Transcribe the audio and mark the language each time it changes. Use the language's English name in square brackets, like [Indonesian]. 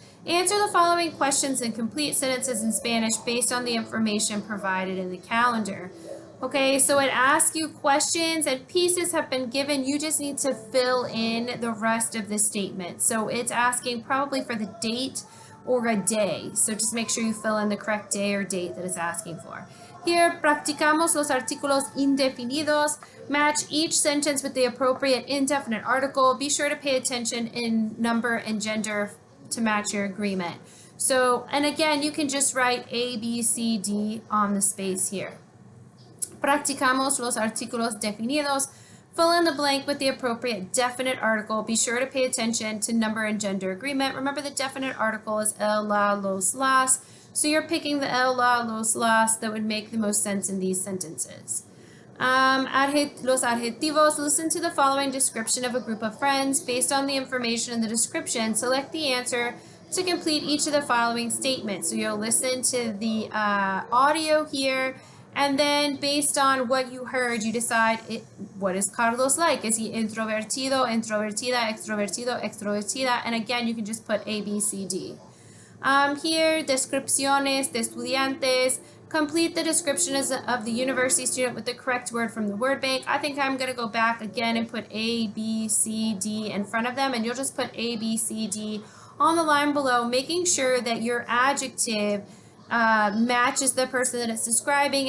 [English] Answer the following questions and complete sentences in Spanish based on the information provided in the calendar. Okay, so it asks you questions and pieces have been given. You just need to fill in the rest of the statement. So it's asking probably for the date or a day. So just make sure you fill in the correct day or date that it's asking for. Here, [Spanish] practicamos los artículos indefinidos. [English] Match each sentence with the appropriate indefinite article. Be sure to pay attention in number and gender to match your agreement. So, and again, you can just write A, B, C, D on the space here. [Spanish] Practicamos los artículos definidos. [English] Fill in the blank with the appropriate definite article. Be sure to pay attention to number and gender agreement. Remember the definite article is el, la, los, las. So you're picking the el, la, los, las that would make the most sense in these sentences. Los adjetivos. Listen to the following description of a group of friends. Based on the information in the description, select the answer to complete each of the following statements. So you'll listen to the audio here. And then based on what you heard, you decide what is Carlos like? Is he introvertido, introvertida, extrovertido, extrovertida? And again, you can just put A, B, C, D. Here, descripciones de estudiantes. Complete the description of the university student with the correct word from the word bank. I think I'm going to go back again and put A, B, C, D in front of them. And you'll just put A, B, C, D on the line below, making sure that your adjective matches the person that it's describing.